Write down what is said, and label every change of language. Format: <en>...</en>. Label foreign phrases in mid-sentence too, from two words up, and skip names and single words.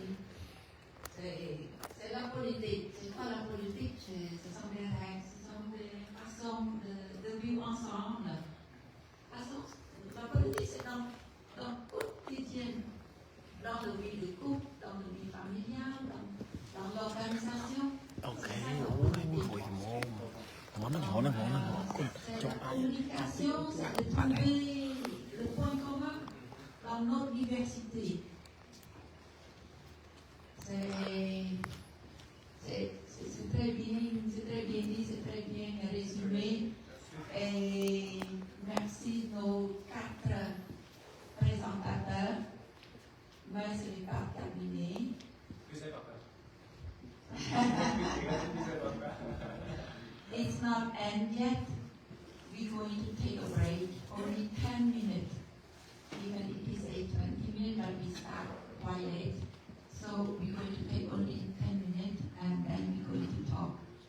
<fr>C'est la politique, c'est pas la politique, ce sont des règles, ce sont des façons de vivre ensemble. La politique, c'est dans le quotidien, dans le vie de couple, dans le vie familiale, dans l'organisation. Ok, ôi món nó nhỏ C'est la communication, c'est de trouver le point commun dans notre diversité. C'est très bien dit, c'est très bien résumé. Et merci nos 4 présentateurs. Mais ce n'est pas terminé.</fr> <en>It's not end yet. We're going to take a break, only 10 minutes. Even if it is 20 minutes, but we start quite late. So we're going to take only 10 minutes and then we're going to talk.</en>